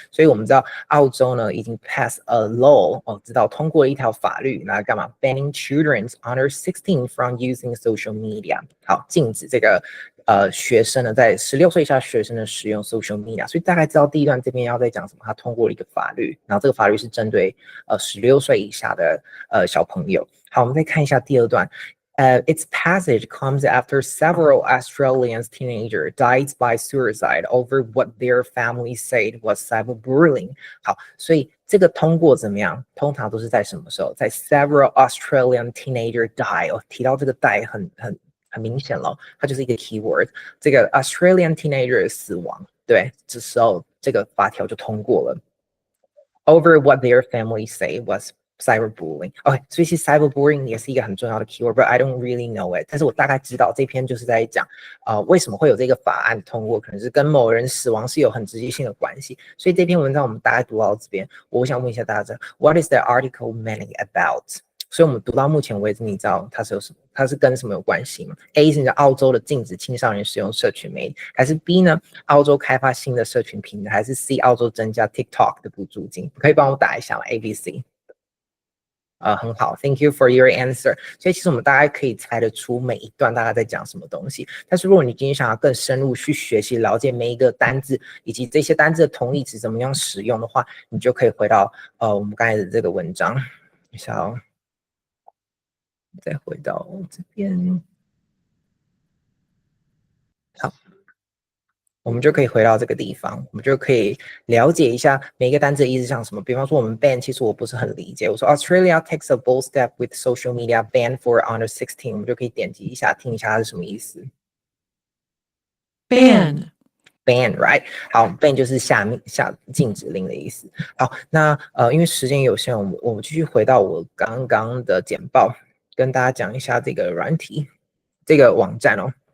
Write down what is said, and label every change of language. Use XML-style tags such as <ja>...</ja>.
<zh>所以我们知道澳洲呢已经</zh> <en>pass a law，</en> <zh>知道通过一条法律，来干嘛 ？</zh> <en>Banning children under 16 from using social media。</en> <zh>好，禁止这个学生呢在16岁以下学生呢使用 social media。所以大概知道第一段这边要在讲什么，他通过了一个法律，然后这个法律是针对16岁以下的小朋友。好，我们再看一下第二段。</zh> <en>Its passage comes after several Australian teenagers died by suicide over what their families said was cyberbullying。</en> <zh>好，所以这个通过怎么样？通常都是在什么时候？在 several Australian teenagers die。提到这个 die 很明显了，它就是一个 keyword。这个 Australian teenager 死亡，对，这时候这个法条就通过了。</zh> <en>Over what their family say was cyberbullying。</en> <zh>OK， 所以其实 cyberbullying 也是一个很重要的 keyword，</zh> <en>but I don't really know it。</en> <zh>但是我大概知道这篇就是在讲，为什么会有这个法案通过，可能是跟某人死亡是有很直接性的关系。所以这篇文章我们大概读到这边，我想问一下大家 ，</zh> <en>What is the article mainly about？</en> <zh>所以我们读到目前为止，你知道它是有什么？它是跟什么有关系吗 ？A 是澳洲的禁止青少年使用社群媒体，还是 B 呢？澳洲开发新的社群平台，还是 C 澳洲增加 TikTok 的补助金？可以帮我打一下吗 ？A、B、C。很好</zh> <en>，Thank you for your answer。</en> <zh>所以其实我们大概可以猜得出每一段大家在讲什么东西。但是如果你今天想要更深入去学习、了解每一个单字以及这些单字的同义词怎么样使用的话，你就可以回到我们刚才的这个文章。一下哦，再回到这边。好。我们就可以回到这个地方，我们就可以了解一下每一个单词的意思像什么。比方说，我们 ban 其实我不是很理解。我说</zh> <en>Australia takes a bold step with social media ban for under 16，</en> <zh>我们就可以点击一下，听一下它是什么意思。</zh> <en>ban right，</en> <zh>好 ban 就是下禁止令的意思。好，那因为时间有限，我们继续回到我刚刚的简报，跟大家讲一下这个软体，这个网站哦。</zh>